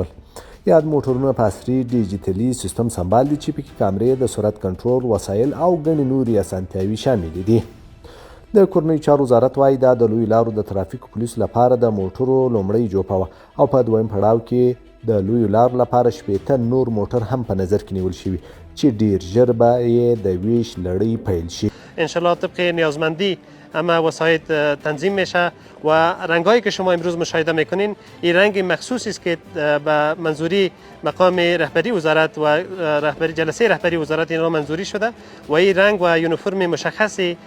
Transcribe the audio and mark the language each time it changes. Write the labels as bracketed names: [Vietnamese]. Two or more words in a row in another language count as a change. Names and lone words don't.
[Pashto] یاد موټرونه په عصري ډیجیټلي سیستم سمبال دي چې پکې کامرې، د سرعت کنټرول وسایل او ګڼې نورې اسانتیاوې شاملې دي. د کورنۍ چارو وزارت وایي دا د لویو لارو د ترافیکو پولیسو لپاره د موټرو لومړۍ جوپه وه او په دویم پړاو کې د لویو لارو لپاره 80 نور موټر هم په نظر کې نیول شوي چې ډیر ژر به یې د ویش لړۍ پیل شي. [Persian] انشالله طبق نیازمندی اما وسایط تنظیم میشه و رنگایی که شما امروز مشاهده میکنین این رنگ مخصوصی است که به منظوری مقام رهبری وزارت و جلسه رهبری وزارت این را منظوری شده و این رنگ و یونیفرم مشخص